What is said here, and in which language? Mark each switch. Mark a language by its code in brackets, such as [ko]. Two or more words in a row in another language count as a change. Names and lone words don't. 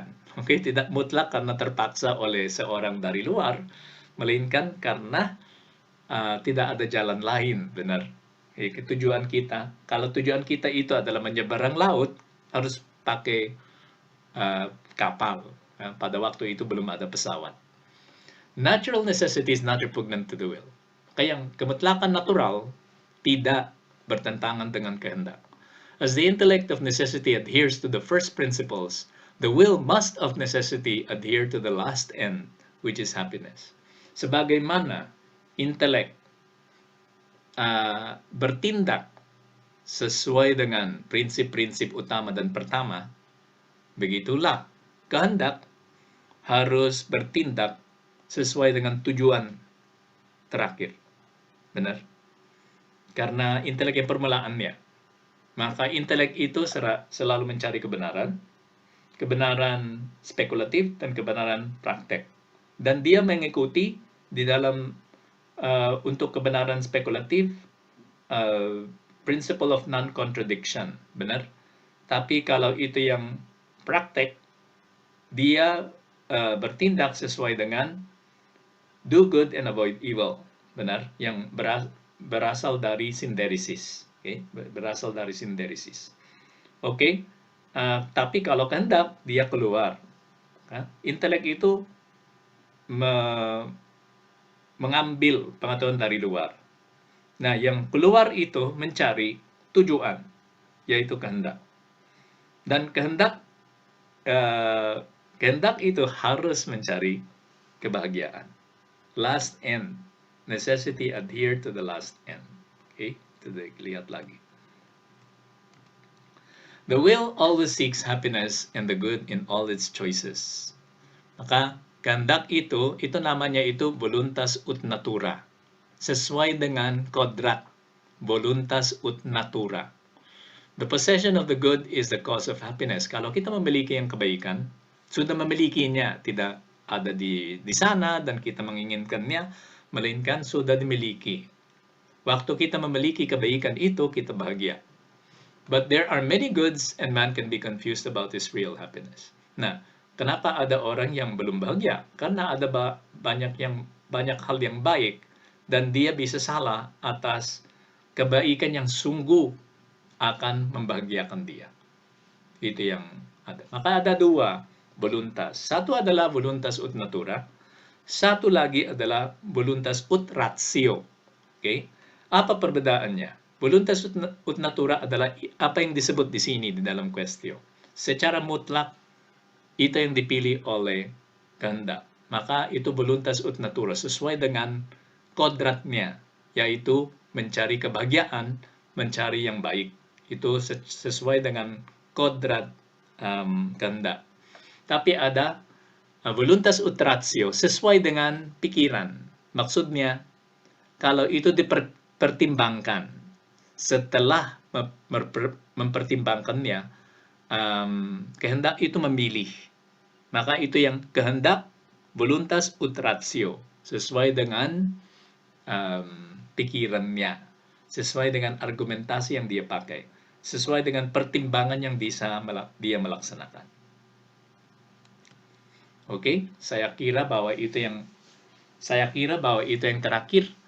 [id] Oke, tidak mutlak karena terpaksa oleh seorang dari luar, melainkan karena tidak ada jalan lain, benar. Tujuan kita, kalau tujuan kita itu adalah menyeberang laut, harus pakai kapal. Pada waktu itu belum ada pesawat. [en] Natural necessity is not repugnant to the will. [id] Kaya yang kemutlakan natural tidak bertentangan dengan kehendak. [en] As the intellect of necessity adheres to the first principles, the will must of necessity adhere to the last end, which is happiness. [id] Sebagaimana intelek bertindak sesuai dengan prinsip-prinsip utama dan pertama, begitulah kehendak harus bertindak sesuai dengan tujuan terakhir. Benar? Karena intelek yang permulaannya. Maka intelek itu selalu mencari kebenaran spekulatif dan kebenaran praktek. Dan dia mengikuti di dalam untuk kebenaran spekulatif [en] principle of non-contradiction. [id] Benar? Tapi kalau itu yang praktek, dia bertindak sesuai dengan [en] do good and avoid evil. [id] Benar? Yang berasal dari sinderesis. Okay? Berasal dari sinderesis. Oke? Tapi kalau kehendak, dia keluar. Intelek itu mengambil pengetahuan dari luar. Nah, yang keluar itu mencari tujuan, yaitu kehendak. Dan kehendak itu harus mencari kebahagiaan. [en] Last end. Necessity adhere to the last end. [id] Okay? Itu lihat lagi. [en] The will always seeks happiness and the good in all its choices. [id] Maka kehendak itu namanya itu [la] voluntas ut natura. [id] Sesuai dengan kodrat [la] voluntas ut natura. [en] The possession of the good is the cause of happiness. [id] Kalau kita memiliki yang kebaikan, sudah memilikinya, tidak ada di sana dan kita menginginkannya, melainkan sudah dimiliki. Waktu kita memiliki kebaikan itu, kita bahagia. [en] But there are many goods and man can be confused about his real happiness. [id] Nah, kenapa ada orang yang belum bahagia? Karena ada banyak hal yang baik dan dia bisa salah atas kebaikan yang sungguh akan membahagiakan dia. Itu yang ada. Maka ada dua voluntas. Satu adalah [la] voluntas ut natura. [id] Satu lagi adalah [la] voluntas ut ratio. [id] Okay? Apa perbedaannya? [la] Voluntas ut natura [id] adalah apa yang disebut di sini di dalam question. Secara mutlak, itu yang dipilih oleh kehendak. maka itu [la] voluntas ut natura, [id] sesuai dengan kodratnya, yaitu mencari kebahagiaan, mencari yang baik. Itu sesuai dengan kodrat kehendak. Tapi ada [la] voluntas ut ratio, [id] sesuai dengan pikiran. Maksudnya, kalau itu dipertimbangkan, setelah mempertimbangkannya, kehendak itu memilih. Maka itu yang kehendak [la] voluntas ut ratio, [id] sesuai dengan pikirannya, sesuai dengan argumentasi yang dia pakai, sesuai dengan pertimbangan yang bisa dia melaksanakan. Oke, saya kira bahwa itu yang terakhir.